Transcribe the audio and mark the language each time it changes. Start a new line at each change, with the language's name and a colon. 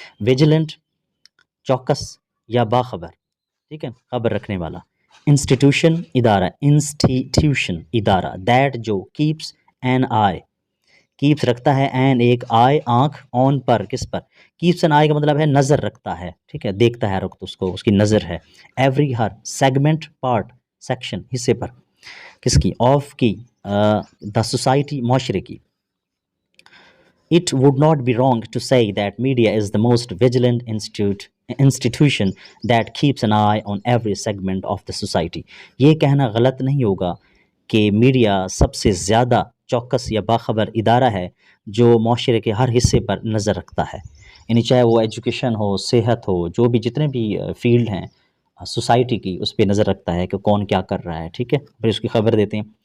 Urdu: Vigilant چوکس یا باخبر، ٹھیک ہے، خبر رکھنے والا. انسٹیٹیوشن ادارہ، انسٹیٹیوشن ادارہ. دیٹ جو
English: keeps an eye,
Urdu: کیپس رکھتا ہے، این ایک آئی آنکھ، آن پر کس پر؟ کیپس این آئی کا مطلب ہے نظر رکھتا ہے، ٹھیک ہے، دیکھتا ہے، رکھتا اس کو، اس کی نظر ہے. ایوری ہر، سیگمنٹ پارٹ، سیکشن حصے پر، کس کی؟ آف کی،
English: the society
Urdu: معاشرے کی.
English: It would not be wrong to say that media is the most vigilant institution that keeps an eye on every segment of the society.
Urdu: یہ کہنا غلط نہیں ہوگا کہ میڈیا سب سے زیادہ چوکس یا باخبر ادارہ ہے جو معاشرے کے ہر حصے پر نظر رکھتا ہے. یعنی چاہے وہ ایجوکیشن ہو، صحت ہو، جو بھی جتنے بھی فیلڈ ہیں سوسائٹی کی، اس پہ نظر رکھتا ہے کہ کون کیا کر رہا ہے، ٹھیک ہے، پھر اس کی خبر دیتے ہیں.